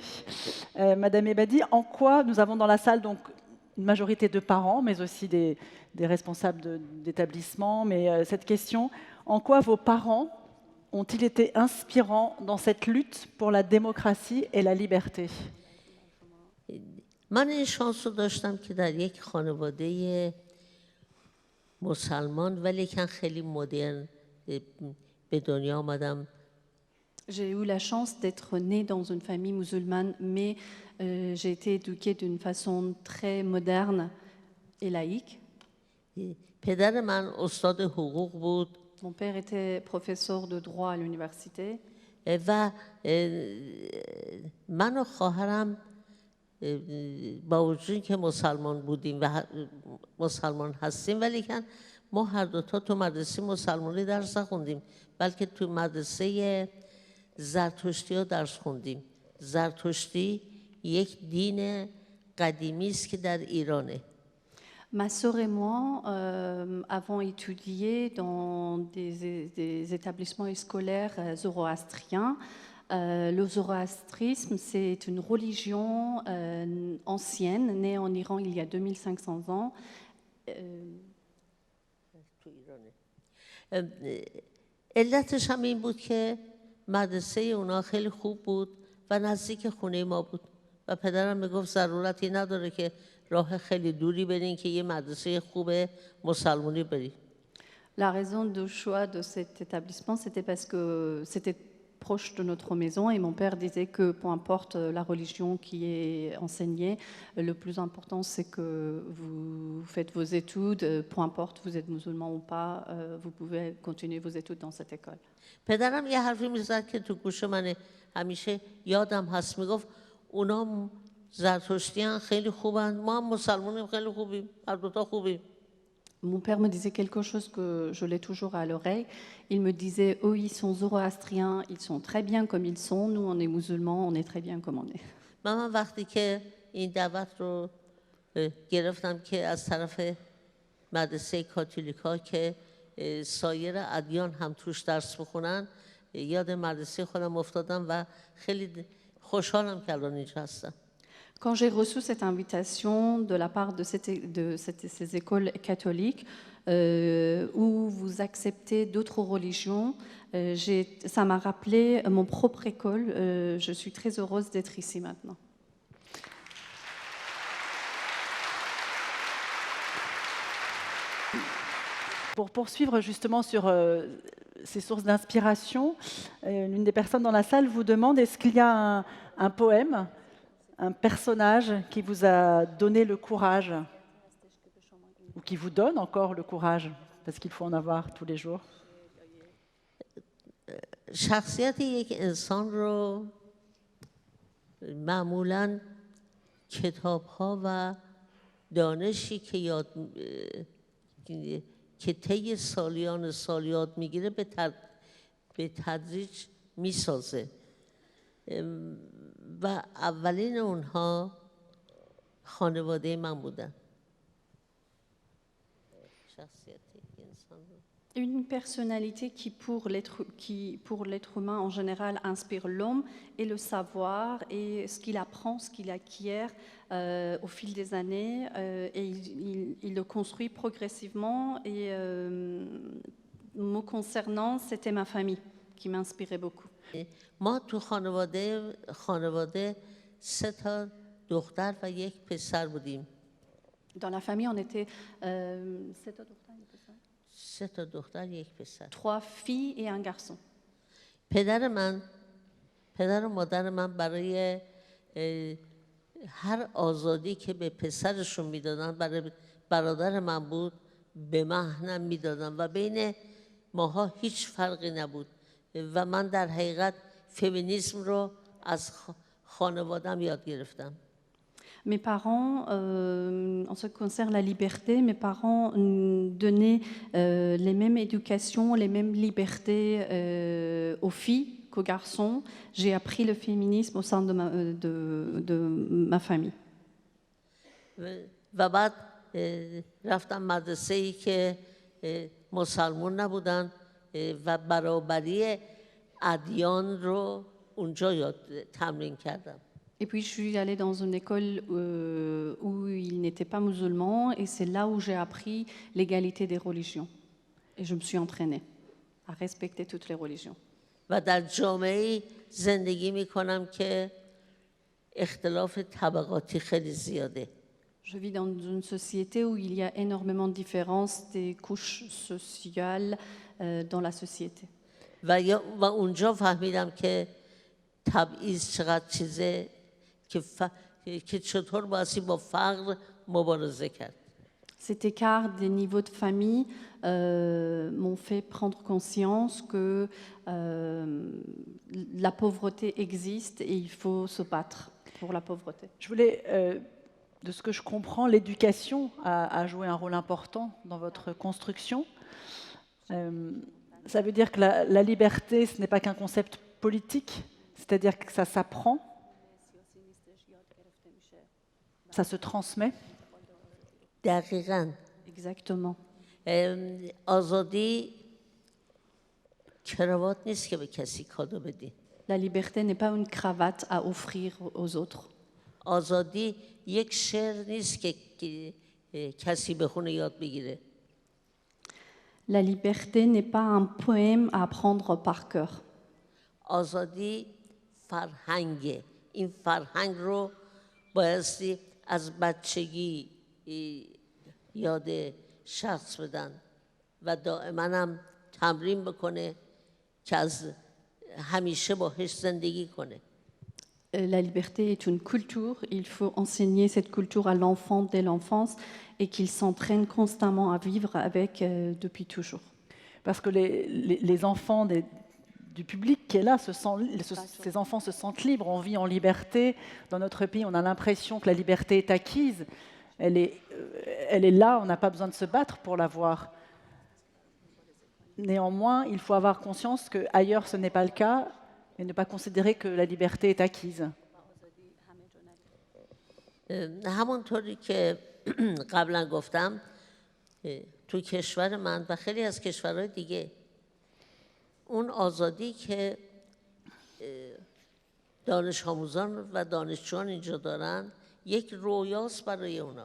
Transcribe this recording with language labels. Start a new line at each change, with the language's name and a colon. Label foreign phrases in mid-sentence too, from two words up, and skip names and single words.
French: Madame Ebadi, en quoi nous avons dans la salle donc une majorité de parents, mais aussi des responsables d'établissements, mais cette question, en quoi vos parents ont-ils été inspirants dans cette lutte pour la démocratie et la liberté ?
Persian: من این شانس رو داشتم که در یک خانواده مسلمان ولی که خیلی مدرن به دنیا آمدم.
French: J'ai eu la chance d'être née dans une famille musulmane, mais j'ai été éduquée d'une façon très moderne et laïque.
Persian: پدر من استاد حقوق بود.
French: Mon père était professeur de droit à l'université.
Persian: و من و خواهرم با وجود که مسلمان بودیم و مسلمان هستیم، ولی که ما هر دوتا تو مدرسه مسلمانی درس خوندیم، بلکه تو مدرسه زرتشتی ها درس خوندیم. زرتشتی یک دین قدیمی است که در ایرانه.
French: Ma sœur et moi avons étudié dans des établissements scolaires zoroastriens. Le zoroastrisme, c'est une religion ancienne, née en Iran il y a 2500 ans.
Persian: علتش هم این بود که مدرسه اونا خیلی خوب بود و نزدیک خونه ما بود و پدرم میگفت ضرورتی نداره که راه خیلی دوری برین که یه مدرسه خوب مسلمانی برید.
French: La raison du choix de cet établissement, c'était parce que c'était proche de notre maison et mon père disait que peu importe la religion qui est enseignée, le plus important c'est que vous faites vos études, peu importe vous êtes musulman ou pas, vous pouvez continuer vos études dans cette école.
Persian: پدرم یه حرفی میزد که تو گوش من همیشه یادم هست، میگفت اونا زرتشتیان خیلی خوبن، ما هم مسلمانیم خیلی خوبیم، هر دوتا خوبیم.
French: Mon père me disait quelque chose que je l'ai toujours à l'oreille. Il me disait, eux, ils sont zoroastriens, ils sont très bien comme ils sont. Nous, on est musulmans, on est très bien comme on est.
Persian: من وقتی که این دعوت رو گرفتم که از طرف مدرسه کاتولیکا که سایر ادیان هم توش درس بخونن، یاد مدرسه خودم افتادم و خیلی خوشحالم که الان اینجا هستم.
French: Quand j'ai reçu cette invitation de la part de ces écoles catholiques où vous acceptez d'autres religions, ça m'a rappelé mon propre école. Je suis très heureuse d'être ici maintenant. Pour poursuivre justement sur ces sources d'inspiration, l'une des personnes dans la salle vous demande est-ce qu'il y a un poème, un personnage qui vous a donné le courage ou qui vous donne encore le courage, parce qu'il faut en avoir tous les jours.
Persian: شخصیت یک انسان رو معمولاً کتاب‌ها و دانشی که طی سالیان سال یاد میگیره به تدریج میسازه و اولین اونها خانواده من بودن. شخصیت یک انسان رو
French: Une personnalité pour l'être humain en général inspire l'homme et le savoir et ce qu'il apprend, ce qu'il acquiert au fil des années et il le construit progressivement et me concernant, c'était ma famille qui m'inspirait beaucoup.
Persian: ما تو خانواده 3 تا دختر و 1 پسر بودیم.
French: Dans la famille, on était
Persian: 3 تا دختر 1 پسر.
French: 3 filles et un garçon.
Persian: پدر و مادر من برای هر آزادی که به پسرشون میدادن، برای برادر من بود، به من هم میدادن و بین ماها هیچ فرقی نبود و من در حقیقت فمینیسم رو از خانوادم یاد گرفتم.
French: Mes parents, en ce qui concerne la liberté, mes parents donnaient les mêmes éducations, les mêmes libertés aux filles qu'aux garçons. J'ai appris le féminisme au sein de ma famille.
Persian: و بعد رفتم مدرسه‌ای که مسلمان نبودن و برابری ادیان رو اونجا تمرین کردم.
French: Et puis je suis allée dans une école où ils n'étaient pas musulmans et c'est là où j'ai appris l'égalité des religions. Et je me suis entraînée à respecter toutes les religions.
Persian: و در جامعه‌ای زندگی می‌کنم که اختلاف طبقاتی خیلی زیاده.
French: Je vis dans une société où il y a énormément de différences des couches sociales dans la société.
Persian: و اونجا فهمیدم که تبعیض چقدر چیزه که چطور باید با فقر مبارزه کرد.
French: Cet écart des niveaux de famille m'ont fait prendre conscience que la pauvreté existe et il faut se battre pour la pauvreté. Je voulais, de ce que je comprends, l'éducation a joué un rôle important dans votre construction. Ça veut dire que la liberté, ce n'est pas qu'un concept politique, c'est-à-dire que ça s'apprend, ça se transmet.
Persian: دقیقاً.
French: Exactement.
Persian: آزادی کراوات نیست که به کسی کادو بدی.
French: La liberté n'est pas une cravate à offrir aux autres.
Persian: آزادی یک شعر نیست که کسی بخونه یاد بگیره.
French: La liberté n'est pas un poème à apprendre par cœur.
Persian: آزادی فرهنگه. این فرهنگ رو بایستی از بچگی یاد شخص بدن و دائما هم تمرین بکنه که از همیشه باهاش زندگی کنه.
French: La liberté est une culture, il faut enseigner cette culture à l'enfant dès l'enfance et qu'il s'entraîne constamment à vivre avec depuis toujours. Parce que les enfants du public qui est là, ces enfants se sentent libres, on vit en liberté. Dans notre pays, on a l'impression que la liberté est acquise. Elle est là, on n'a pas besoin de se battre pour l'avoir. Néanmoins, il faut avoir conscience qu'ailleurs, ce n'est pas le cas et ne pas considérer que la liberté est acquise.
Persian: همونطوری که قبلا گفتم تو کشور من و خیلی از کشورهای دیگه اون آزادی که دانش آموزان و دانشجویان اینجا دارن یک رویاست برای اونا.